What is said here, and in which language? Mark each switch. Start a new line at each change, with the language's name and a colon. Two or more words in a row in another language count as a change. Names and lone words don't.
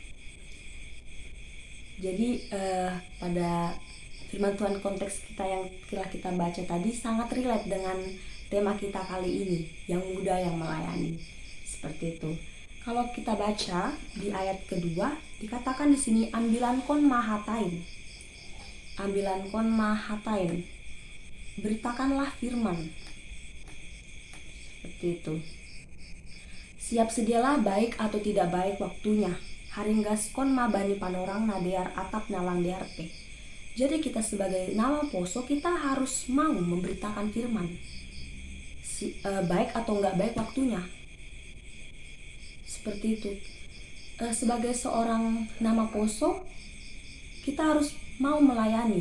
Indonesian: Jadi pada firman Tuhan konteks kita yang telah kita baca tadi sangat relate dengan tema kita kali ini, yang muda yang melayani. Seperti itu. Kalau kita baca di ayat kedua, dikatakan di sini
Batak Simalungun: ambilan kon mahatain. Ambilan kon mahatain.
Indonesian: Beritakanlah firman. Seperti itu. Siap sedialah baik atau tidak baik waktunya.
Batak Simalungun: Haringgas kon ma bani panorang nadear atap nalang dearte.
Indonesian: Jadi kita sebagai nama poso, kita harus mau memberitakan firman. Baik atau enggak baik waktunya. Seperti itu. Sebagai seorang nama poso, kita harus mau melayani.